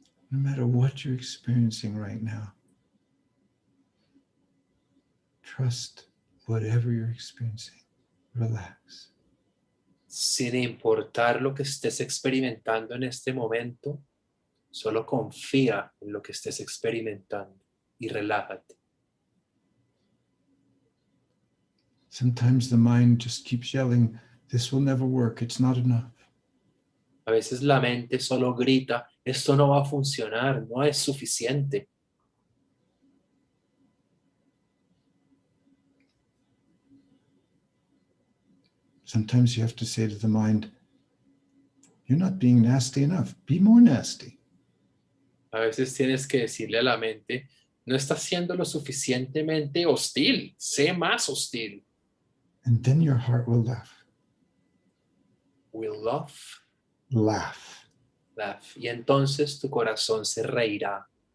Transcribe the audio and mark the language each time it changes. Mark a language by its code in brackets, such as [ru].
[en] No matter what you're experiencing right now, trust whatever you're experiencing. Relax. [es] Sin importar lo que estés experimentando en este momento, solo confía en lo que estés experimentando y relájate. [en] Sometimes the mind just keeps yelling, this will never work, it's not enough. [es] A veces la mente solo grita, esto no va a funcionar, no es suficiente. [en] Sometimes you have to say to the mind, you're not being nasty enough, be more nasty. [es] A veces tienes que decirle a la mente, no estás siendo lo suficientemente hostil, sé más hostil. [en] And then your heart will laugh. Will laugh. Laugh. Laugh. [es] Y entonces tu corazón se reirá.